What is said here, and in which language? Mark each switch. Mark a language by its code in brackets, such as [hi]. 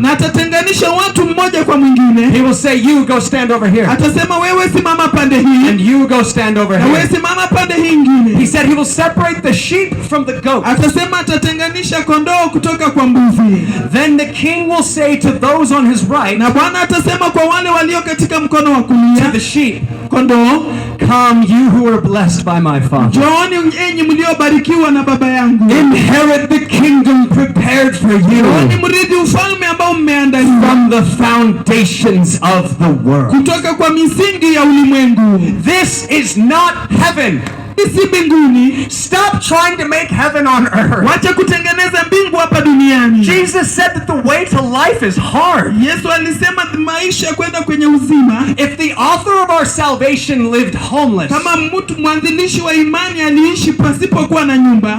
[sw] na atatenganisha watu mmoja kwa mwingine. [en] He will say, you go stand over here, [sw] Atasema wewe simama pande hii [en] and you go stand over [sw] na wewe [en] here. [sw] simama pande hii [en] He [sw] ingine. [en] said He will separate the sheep from the goat. [sw] Atasema atatenganisha kondoo kutoka kwa mbuzi. [en] Then the king will say to those on his right, [sw] Na Bwana atasema kwa wale walio katika mkono wa [en] to [sw] kulia, [en] the sheep, [sw] kondoo, [en] come you who are blessed by my Father. [sw] njooni enyi mliobarikiwa na Baba yangu, [en] Inherit the kingdom prepared for [sw] njooni [en] you [sw] mrithi ufalme ambao mmeandaliwa [en] from the foundations of the world. [sw] kutoka kwa misingi ya ulimwengu. [en] This is not heaven. [sw] Si mbinguni. [en] Stop trying to make heaven on earth. [sw] Wacha kutengeneza mbingu hapa duniani. [en] Jesus said that the way to life is hard. [sw] Yesu alisema maisha kwenda kwenye uzima, [en] If the author of our salvation lived homeless [sw] kama mtu mwanzilishi wa imani aliishi pasipokuwa na nyumba